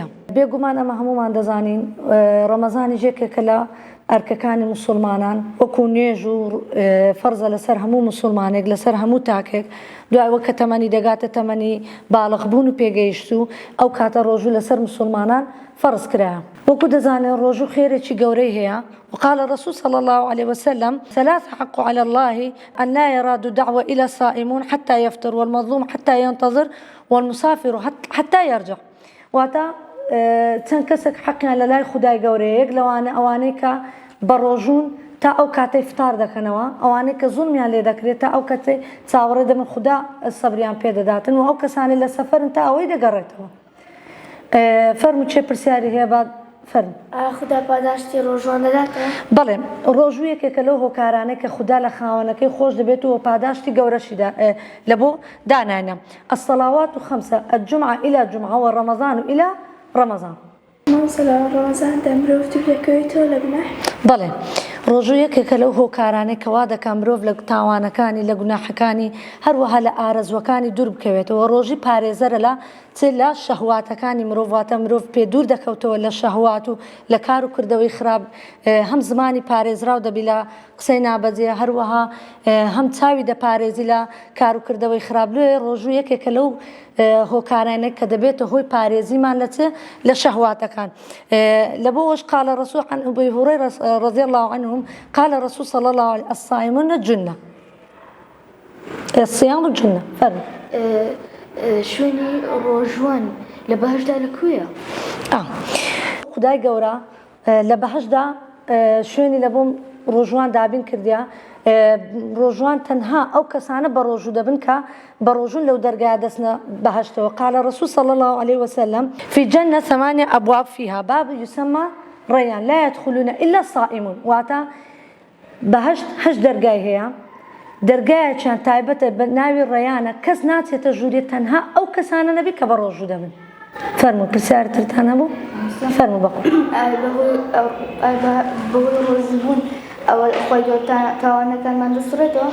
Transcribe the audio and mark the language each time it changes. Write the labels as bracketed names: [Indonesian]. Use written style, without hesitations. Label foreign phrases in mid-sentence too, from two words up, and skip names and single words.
[Central Kurdish] بێگومان ئەمە هەمومان دەزانین ڕەمەزانی یەکێکە لە ئەرکەکانی موسڵمانان، وەکو نوێژ و فەرزە لەسەر هەموو موسڵمانێک، لەسەر هەموو تاکێک. دوای وەکە تەمەنی دەگاتە تەمەنی باڵغبوون و پێگەیشت و ئەو کاتە ڕۆژوو لەسەر موسڵمانان فەرز کرایە. وەکو دەزانێن ڕۆژوو خێرێکی گەورەی هەیە. [Arabic] وقال الرسول صلى الله عليه وسلم: ثلاث حق على الله أن لا يراد دعوة إلى الصائمون حتى يفطر، والمظلوم حتى ينتظر، والمسافر حتى يرجع. [Central Kurdish] واتا چەند کەسێک حەقیان لە لای خودای گەورەیەک لەوانە ئەوانەی کە بە ڕۆژوون تا ئەو کاتەی فتار دەکەنەوە، ئەوانەی کە زوڵمیان لێ دەکرێت تا ئەو کاتەی چاوەڕێ دەبن خوددا سەبریان پێدەداتن، و ئەو کەسانی لە سەفەرن تا ئەوەی دەگەڕێتەوە. فەرمو چێ پرسیاری هەیە باد فەرمو. خوددا پاداشتی ڕۆژوان دەداتەوە؟ بەڵێ، ڕۆژوو یەکێکە لەو هۆکارانەی کە خوددا لە خاوەنەکەی خۆش دەبێت و پاداشتی گەورەشی لە بۆ دانانە. [Arabic] الصلاوات الخمسة الجمعة إلى جمعة والرمضان إلى رمضان. [Central Kurdish] ڕەمەزان دەمرۆڤ دوورەکەوێتەوە لە گوناح؟ بەڵێ، ڕۆژوو یەکێکە لەو هۆکارانەی کەوا دەکات مرۆڤ لە تاوانەکانی، لە گوناحەکانی، هەروەها لە ئارەزوەکانی دوور بکەوێتەوە. ڕۆژی پارێزەرە لە شەهواتەکانی مرۆڤ، واتە مرۆڤ پێ دوور دەکەوتەوە لە شەهوات و لە کار و کردەوەی خراپ، هەم زمانی پارێزراو دەبی لە قسەی نابەجێ، هەروەها هەم چاوی دەپارێزی لە کار و کردەوەی خراپ. لێ ڕۆژوو یەکێکە لەو هۆکارانێک کە دەبێتە هۆی پارێزیمان لە شەهواتەکان. لە بۆش [Arabic] قال الرسول عن أبي هريرة رضي الله عنهم قال الرسول صلى الله عليه وسلم: الصائمون جنة. الصيام جنة. فرق. [Central Kurdish] شوێنی ڕۆژوان لە بەهەشدا لەکوێیە؟ خودای گەورە لە بەهەشدا شوێنی لە بۆ ڕۆژوان دابین کردیا. ڕۆژوان تەنها ئەو کەسانە بە ڕۆژوو دەبن کە بە ڕۆژوون لەو دەرگایە دەستنە بەهەشتەوە. [Arabic] قال الرسول صلى الله عليه وسلم: في الجنة 8 أبواب فيها باب يسمى ريان لا يدخلون إلا الصائمون. [Central Kurdish] واتە بەهەشت 8 دەرگای هەیە، دەرگایەکیان تایبەتە بە ناوی ڕەیانە، کەس ناچێتە ژوورێ تەنها ئەو کەسانە نەبی کە بە ڕۆژوو دەبن. فەرموو پرسیارتان هەبوو؟ فەرموو بەخۆ. بەهۆی ڕۆژبوون ئەوە خۆی تاوانەکانمان دەسڕێتەوە؟